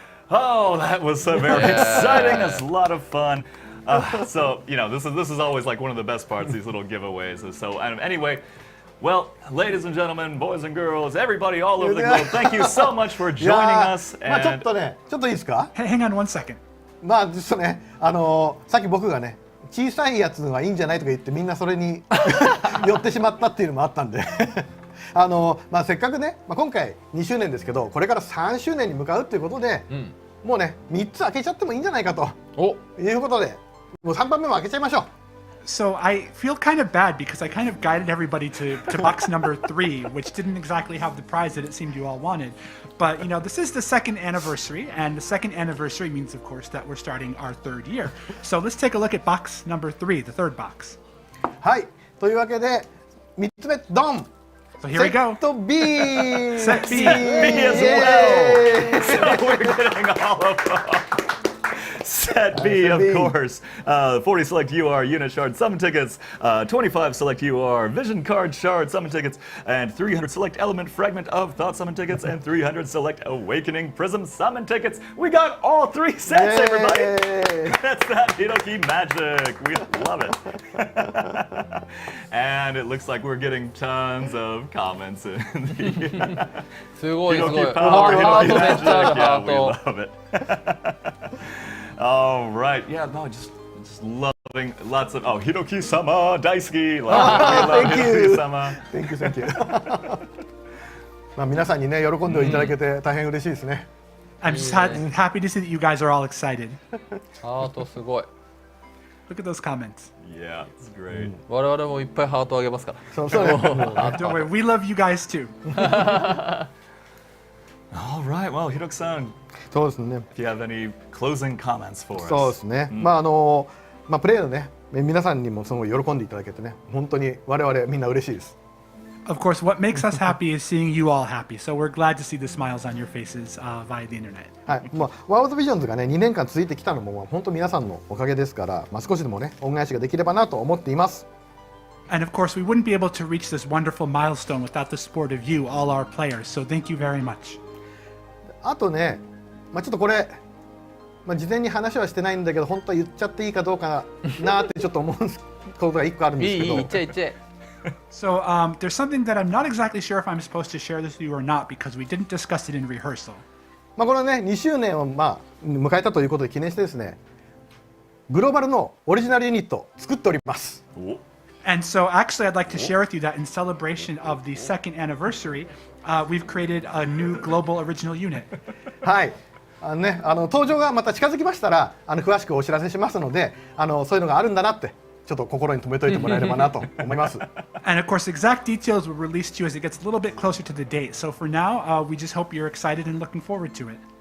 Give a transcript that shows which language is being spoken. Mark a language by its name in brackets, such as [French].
[English] Oh, that was so very exciting. That's a lot of fun. So, you know, this is always like one of the best parts, these little giveaways. So, anyway, well, ladies and gentlemen, boys and girls, everybody all over the globe, thank you so much for joining us. [Japanese] まあちょっとね、ちょっといいですか？ [English] Hang on one second. [Japanese] まあちょっとね、さっき僕がね、小さいやつがいいんじゃないとか言ってみんなそれに寄ってしまったっていうのもあったんでまあせっかくね、まあ、今回2周年ですけど、これから3周年に向かうということで、もうね3つ開けちゃってもいいんじゃないかということで、もう3番目も開けちゃいましょう。 [English] So I feel kind of bad because I kind of guided everybody to box number 3, which didn't exactly have the prize that it seemed you all wanted. But, you know, this is the 2nd anniversary, and the 2nd anniversary means, of course, that we're starting our 3rd year. So let's take a look at box number 3, the 3rd box. [Japanese] はい、というわけで3つ目、ドン! [English] So here we go. Set B! Set B! Set B as well! So we're getting all of them. Set B, of course. 40 select UR unit shard summon tickets, 25 select UR vision card shard summon tickets, and 300 select element fragment of thought summon tickets, and 300 select awakening prism summon tickets. We got all 3 sets, everybody! That's that Hiroki magic. We love it. And it looks like we're getting tons of comments in the Hiroki power, Hiroki magic. Yeah, we love it. All right, yeah, no, just loving lots of Hiroki-sama daisuki. Thank you. Hiroki-sama. Thank you, thank you. [Japanese] まあ皆さんにね喜んでいただけて大変嬉しいですね。 [English] I'm just happy to see that you guys are all excited. [Japanese] ハートすごい。 [English] Look at those comments. Yeah, it's great. [Japanese] 我々もいっぱいハートあげますから。そうそうね。 [English] Don't worry, we love you guys too. All right, well, Hiroki-san, [Japanese] そうですね。 [English] if you have any closing comments for us. [Japanese] そうですね。まあまあプレイのね皆さんにもすごい喜んでいただけてね、本当に我々みんな嬉しいです。 [English] Of course, what makes us happy is seeing you all happy. So we're glad to see the smiles on your faces via the internet. [Japanese] はい。まあワールドビジョンズがね2年間続いてきたのも本当皆さんのおかげですから、まあ少しでもね恩返しができればなと思っています。 [English] And of course, we wouldn't be able to reach this wonderful milestone without the support of you, all our players. So thank you very much. [Japanese] あとね、まあちょっとこれ、まあ事前に話はしてないんだけど、本当は言っちゃっていいかどうかなってちょっと思うことが一個あるんですけど。言っちゃえ言っちゃえ。 [English] So there's something that I'm not exactly sure if I'm supposed to share this with you or not because we didn't discuss it in rehearsal. [Japanese] まあこれね2周年をまあ迎えたということで記念してですね、グローバルのオリジナルユニットを作っております。 [English] And so actually I'd like to share with you that in celebration of the 2nd anniversary, we've created a new global original unit. [Japanese] はい。ね、登場がまた近づきましたら詳しくお知らせしますので、そういうのがあるんだなってちょっと心に留めといてもらえればなと思います。 [English] And of course, exact details will release to you as it gets a little bit closer to the date. So for now, we just hope you're excited and looking forward to it.